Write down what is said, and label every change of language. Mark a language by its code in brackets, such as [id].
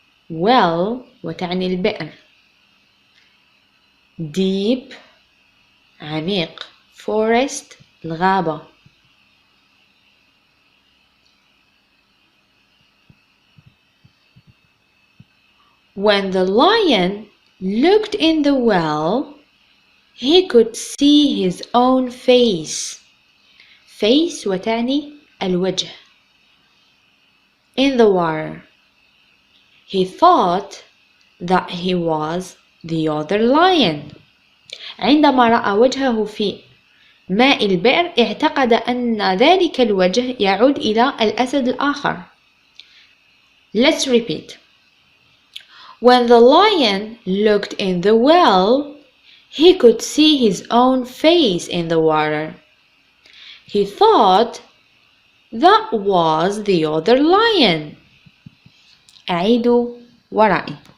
[ar] Well وتعني البئر. Deep عميق. Forest الغابة. [en] When the lion looked in the well, he could see his own face. [ar] Face وتعني الوجه. [en] In the water. He thought that he was the other lion. [ar] عندما رأى وجهه في ماء البئر اعتقد أن ذلك الوجه يعود إلى الأسد الآخر. [en] Let's repeat. When the lion looked in the well, he could see his own face in the water. He thought that was the other lion. [ar] أعيد ورائي.